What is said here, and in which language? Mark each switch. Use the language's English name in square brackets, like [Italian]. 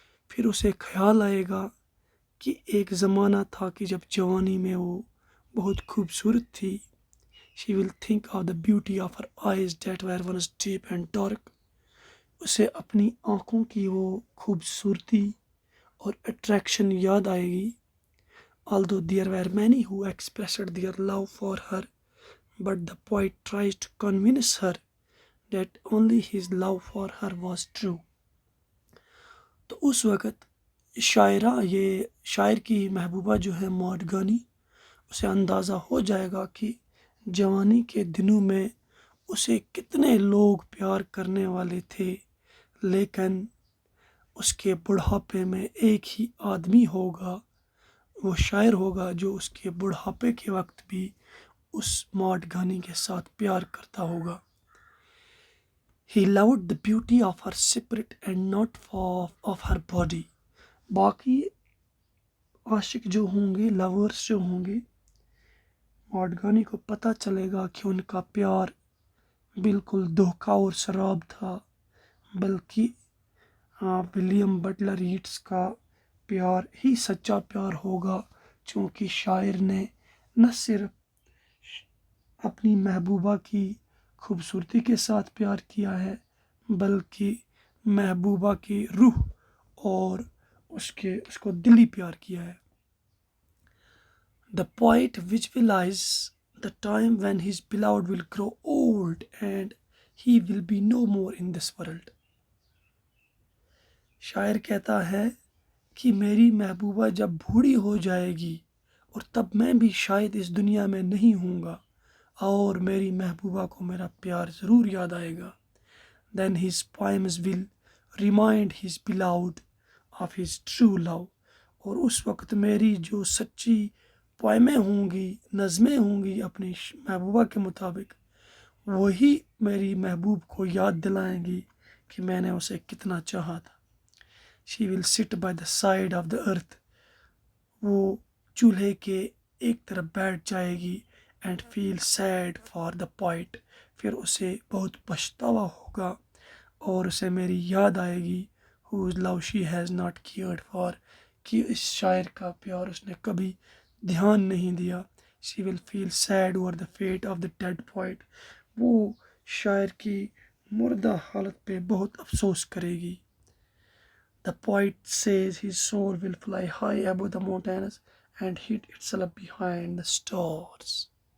[Urdu] پھر اسے خیال آئے گا کہ ایک زمانہ تھا کہ جب جوانی میں وہ بہت خوبصورت تھی. [English] She will think of the beauty of her eyes that were once deep and dark. [Urdu] اسے اپنی آنکھوں کی وہ خوبصورتی اور اٹریکشن یاد آئے گی. [English] although there were many who expressed their love for her, but the poet tries to convince her that only his love for her was true. [Urdu] تو اس وقت شاعر کی محبوبہ جو ہے ماڈ گانی، اسے اندازہ ہو جائے گا کہ جوانی کے دنوں میں اسے کتنے لوگ پیار کرنے والے تھے، لیکن اس کے بڑھاپے میں ایک ہی آدمی ہوگا، وہ شاعر ہوگا جو اس کے بڑھاپے کے وقت بھی اس ماڈ گانی کے ساتھ پیار کرتا ہوگا. [English] He loved the beauty of her spirit and not of her body. [Urdu] باقی عاشق جو ہوں گے، لورز جو ہوں گے، ماڈ گانی کو پتہ چلے گا کہ ان کا پیار بالکل دھوکہ اور شراب تھا، بلکہ ولیم بٹلر ییٹس کا پیار ہی سچا پیار ہوگا، چونکہ شاعر نے نہ صرف اپنی محبوبہ کی خوبصورتی کے ساتھ پیار کیا ہے بلکہ محبوبہ کی روح اور اس کو دلی پیار کیا ہے. [English] The poet visualizes the time when his beloved will grow old and he will be no more in this world. [Urdu] شاعر کہتا ہے کہ میری محبوبہ جب بوڑھی ہو جائے گی اور تب میں بھی شاید اس دنیا میں نہیں ہوں گا، اور میری محبوبہ کو میرا پیار ضرور یاد آئے گا. [English] Then his poems will remind his beloved of his true love. [Urdu] اور اس وقت میری جو سچی پوئمیں ہوں گی، نظمیں ہوں گی اپنی محبوبہ کے مطابق، وہی میری محبوب کو یاد دلائیں گی کہ میں نے اسے کتنا چاہا تھا. [English] She will sit by the side of the earth. [Urdu] وہ چولہے کے ایک طرف بیٹھ جائے گی [English] and feel sad for the poet. [Urdu] پھر اسے بہت پچھتاوا ہوگا اور اسے میری یاد آئے گی [English] whose love she has not cared for. [Urdu] کہ اس شاعر کا پیار اس نے کبھی دھیان نہیں دیا. [English] She will feel sad over the fate of the dead poet. [Urdu] وہ شاعر کی مردہ حالت پہ بہت افسوس کرے گی. [English] The poet says his soul will fly high above the mountains and hid itself behind the stars.